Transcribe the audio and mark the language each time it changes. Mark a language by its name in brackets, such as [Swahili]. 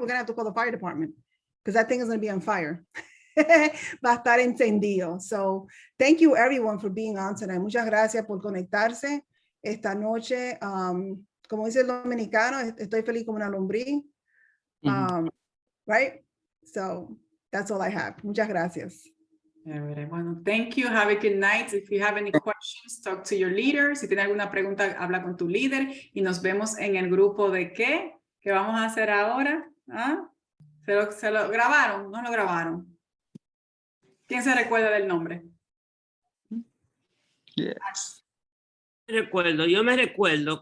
[English] We're going to have to call the fire department because that thing is going to be on fire. [Spanish] Va a estar encendido. [English] So thank you everyone for being on tonight. [Spanish] Muchas gracias por conectarse esta noche. Como dice el dominicano, estoy feliz como una lombriz. [English] Right? So that's all I have. [Spanish] Muchas gracias. [English] Bueno, thank you. Have a good night. If you have any questions, talk to your leader. [Spanish] Si tiene alguna pregunta, habla con tu líder. Y nos vemos en el grupo de ¿qué? ¿Qué vamos a hacer ahora? ¿Ah? ¿Se lo grabaron? ¿No lo grabaron? ¿Quién se recuerda del nombre? [English] Yes. [Spanish] Yo me recuerdo.